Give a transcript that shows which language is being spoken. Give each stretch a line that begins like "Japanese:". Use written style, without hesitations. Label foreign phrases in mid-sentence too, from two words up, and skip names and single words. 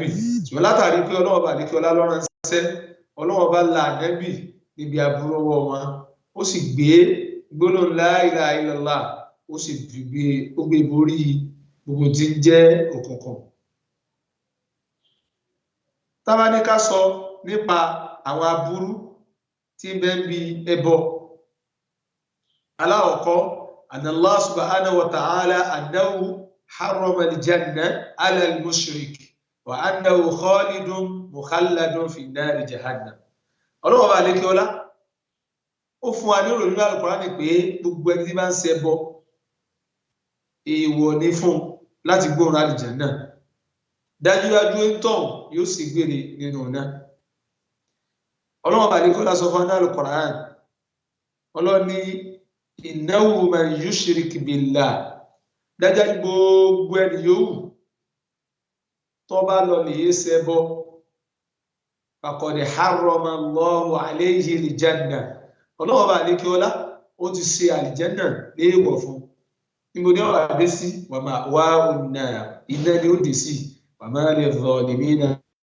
Yoruba: Ṣùgbọ́n látàrí pé Ọlọ́run bá lékè ọlá lọ́rán ṣẹ́, Ọlọ́run bá la Ànábì níbi aburú ọwọ́ wọn, ó sì gbé gbólóhùn
Arabic: لا إله إلا الله,
Yoruba: ó sì gbé borí gbogbo tí ń jẹ́ òkùnkùn. Tá bá ní ká sọ nípa àwọn aburú tí ń bẹ ń bi ẹbọ, aláwọ̀kọ́
Arabic: أن الله سبحانه وتعالى أنه حرم الجنة على المشرك وأنه خالد مخلد في نار جهنم.
Yoruba: Ọlọ́run bá lékè ọlá ó fún wa ní ìròyìn nínú Al-Qur'ani pé gbogbo ẹni tí bá ń ṣẹbọ èèwọ̀ ní fún láti gbóòórùn àlìjánnà, dájúdájú ẹ̀tọ́ yóò sì gbére nínú náà. Ọlọ́run bá lékè ọlá sọ fún wa ní Al-Qur'an, Ọlọ́run ní
Arabic: إنه من يشرك بالله,
Yoruba: dájúdájú gbogbo ẹni yòówù tó bá lọ lè ṣẹbọ
Arabic: فقد حرم الله عليه الجنة.
Yoruba: Ọlọ́run bá lékè ọlá ó ti ṣe àlìjánnà léèwọ̀ fún. Níbo ni ọ̀rọ̀ àdé sí wa
Arabic: مأواه النار,
Yoruba: iná ni ó dé sí,
Arabic: وما للظالمين